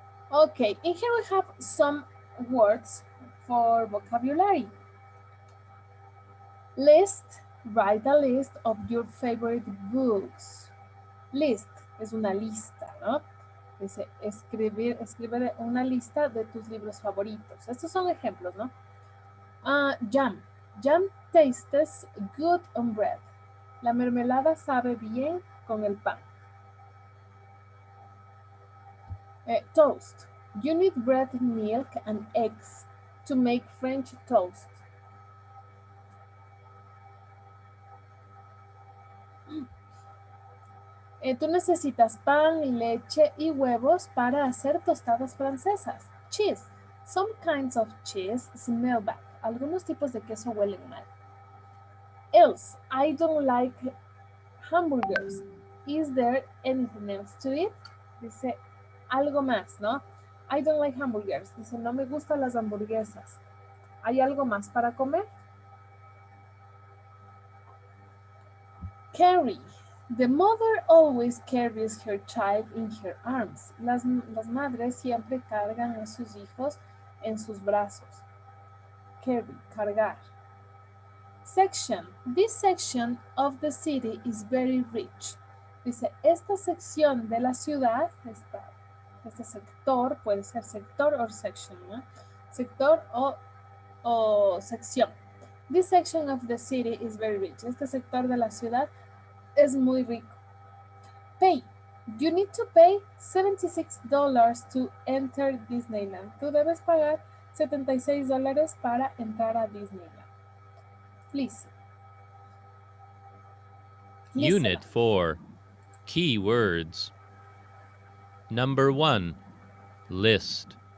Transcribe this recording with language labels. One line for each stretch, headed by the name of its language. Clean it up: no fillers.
English: Okay, and here we have some words for vocabulary. List, write a list of your favorite books.
Spanish: List es una lista, ¿no? Dice, escribe una lista de tus libros favoritos. Estos son ejemplos, ¿no? Jam.
English: Jam tastes good on bread.
Spanish: La mermelada sabe bien con el pan.
English: Toast. You need bread, milk, and eggs to make French toast.
Spanish: Tú necesitas pan, leche y huevos para hacer tostadas francesas.
English: Cheese. Some kinds of cheese smell bad.
Spanish: Algunos tipos de queso huelen mal.
English: Else, I don't like hamburgers. Is there anything else to eat?
Spanish: Dice algo más, ¿no?
English: I don't like hamburgers.
Spanish: Dice, no me gustan las hamburguesas. ¿Hay algo más para comer?
English: Carry. The mother always carries her child in her arms.
Spanish: Las madres siempre cargan a sus hijos en sus brazos.
English: Carry, cargar. Section. This section of the city is very rich.
Spanish: Dice, esta sección de la ciudad, este sector, puede ser sector o section, ¿no? Sector o sección.
English: This section of the city is very rich.
Spanish: Este sector de la ciudad es muy rico.
English: Pay. You need to pay $76 to enter Disneyland.
Spanish: Tú debes pagar $76 para entrar a Disneyland. Please.
English: Unit 4. Key words. Number 1. List.